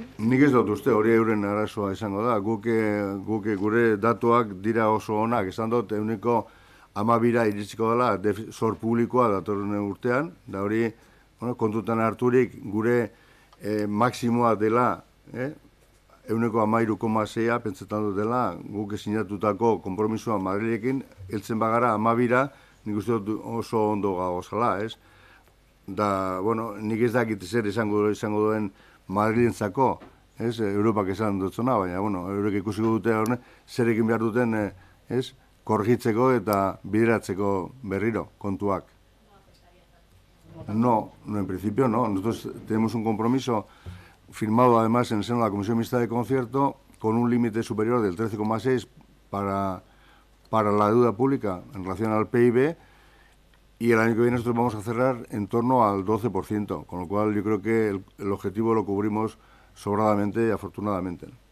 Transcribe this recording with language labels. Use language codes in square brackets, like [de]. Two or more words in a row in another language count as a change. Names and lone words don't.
[eu] Nik ez dut uste, hori euren arazoa izango da. Guk gure datuak dira oso onak, esan dut, ehuneko 12 iritsiko dela zor publikoa datorren urtean, da hori, bueno, kontutan harturik gure maksimoa dela, ehuneko 13,6 pentsetan dut dela, guk sinatutako konpromisoa Madrilekin, heltzen bagara 12, nik uste dut oso ondo gauzala, ez? Da, bueno, nik ez dakit zer izango duen Madrilentzako, ez? Europak esan dutzona, baina, bueno, eurek ikusiko dute horne, zer egin behar duten, ez? Korritzeko eta bideratzeko berriro kontuak. [es] No, en principio no. Nosotros tenemos un compromiso firmado además en el seno de la Comisión Mixta de Concierto con un límite superior del 13,6 para la deuda pública en relación al PIB, y el año que viene nosotros vamos a cerrar en torno al 12%, con lo cual yo creo que el objetivo lo cubrimos sobradamente y afortunadamente.